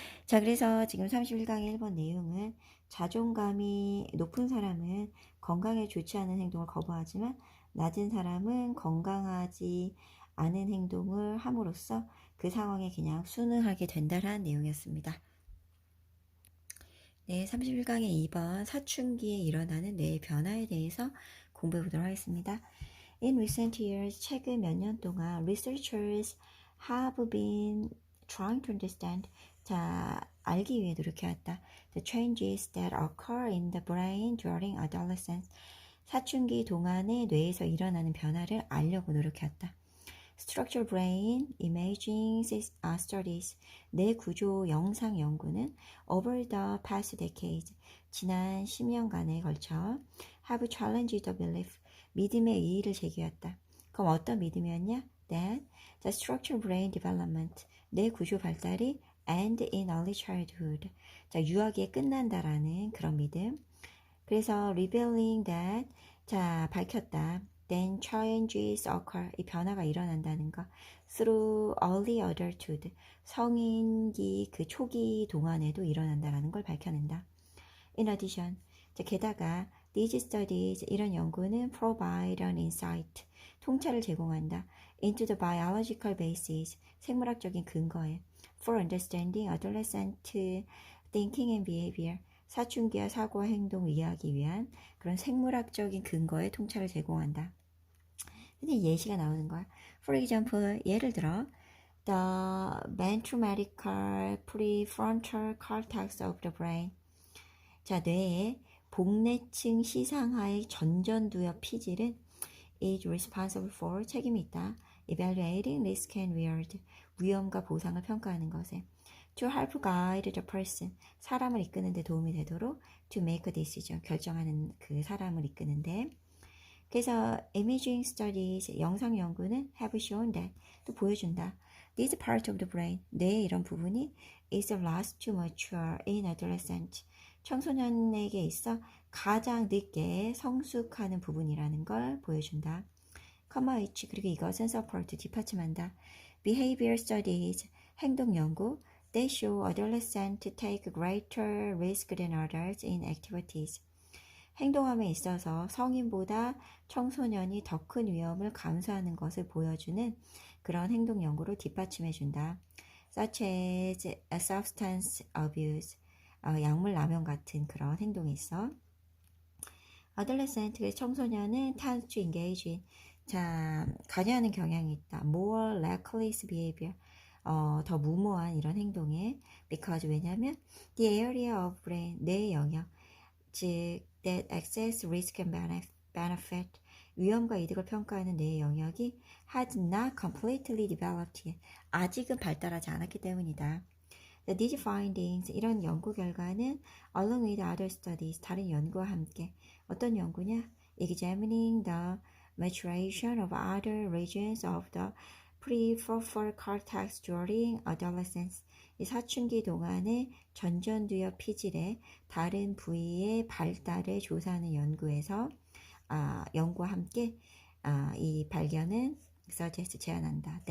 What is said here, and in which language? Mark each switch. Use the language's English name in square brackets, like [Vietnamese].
[Korean] 자, 그래서 지금 31강의 1번 내용은 자존감이 높은 사람은 건강에 좋지 않은 행동을 거부하지만 낮은 사람은 건강하지 않은 행동을 함으로써 그 상황에 그냥 순응하게 된다라는 내용이었습니다. 네, 31강의 2번 사춘기에 일어나는 뇌의 변화에 대해서 공부해 보도록 하겠습니다. [English] In recent years, [Korean] 최근 몇 년 동안 [English] researchers have been trying to understand, [Korean] 자, 알기 위해 노력해왔다. [English] The changes that occur in the brain during adolescence, [Korean] 사춘기 동안의 뇌에서 일어나는 변화를 알려고 노력해왔다. [English] Structural Brain Imaging Studies, [Korean] 뇌 구조 영상 연구는 [English] over the past decades, [Korean] 지난 10년간에 걸쳐 [English] have challenged the belief, [Korean] 믿음의 이의를 제기했다. 그럼 어떤 믿음이었냐? [English] That the structural brain development, [Korean] 뇌 구조 발달이 [English] end in early childhood, [Korean] 자, 유아기에 끝난다라는 그런 믿음. 그래서 [English] revealing that, [Korean] 자, 밝혔다. [English] then changes occur. [Korean] 이 변화가 일어난다는 거. [English] through early adulthood. [Korean] 성인기 그 초기 동안에도 일어난다는 걸 밝혀낸다. [English] In addition, [Korean] 게다가 [English] these studies, [Korean] 이런 연구는 [English] provide an insight, [Korean] 통찰을 제공한다. [English] into the biological basis, [Korean] 생물학적인 근거에 [English] for understanding adolescent thinking and behavior, [Korean] 사춘기와 사고와 행동을 이해하기 위한 그런 생물학적인 근거에 통찰을 제공한다. 근데 예시가 나오는 거야. [English] For example, [Korean] 예를 들어 [English] the ventromedical prefrontal cortex of the brain. [Korean] 자, 뇌의 복내층 시상하의 전전두엽 피질은 [English] is responsible for, [Korean] 책임이 있다. [English] evaluating risk and reward, [Korean] 위험과 보상을 평가하는 것에 [English] to help guide the person, [Korean] 사람을 이끄는 데 도움이 되도록 [English] to make a decision, [Korean] 결정하는 그 사람을 이끄는데 그래서 [English] imaging studies, [Korean] 영상 연구는 [English] have shown that, [Korean] 또 보여준다. [English] This part of the brain, [Korean] 뇌의 이런 부분이 [English] is the last to mature in adolescent, [Korean] 청소년에게 있어 가장 늦게 성숙하는 부분이라는 걸 보여준다. H, 그리고 이것은 support, 뒷받침한다. [English] Behavior studies, [Korean] 행동 연구, [English] they show adolescents take greater risk than adults in activities. [Korean] 행동함에 있어서 성인보다 청소년이 더 큰 위험을 감수하는 것을 보여주는 그런 행동 연구를 뒷받침해준다. [English] Such as substance abuse, [Korean] 약물 남용 같은 그런 행동이 있어. [English] Adolescent, [Korean] 청소년은 [English] tends to engage in, [Korean] 자, 관여하는 경향이 있다. [English] More reckless behavior, [Korean] 더 무모한 이런 행동에 [English] because, [Korean] 왜냐하면 [English] the area of brain, [Korean] 뇌의 영역, 즉 [English] that access risk and benefit, [Korean] 위험과 이득을 평가하는 뇌의 영역이 [English] has not completely developed yet, [Korean] 아직은 발달하지 않았기 때문이다. [English] These findings, [Korean] 이런 연구 결과는 [English] along with other studies, [Korean] 다른 연구와 함께 어떤 연구냐? [English] Examining the maturation of other regions of the prefrontal cortex during adolescence, [Korean] 이 사춘기 동안의 전전두엽 피질의 다른 부위의 발달을 조사하는 연구에서 연구와 함께 이 발견은 [English] suggest, [Korean] 제안한다.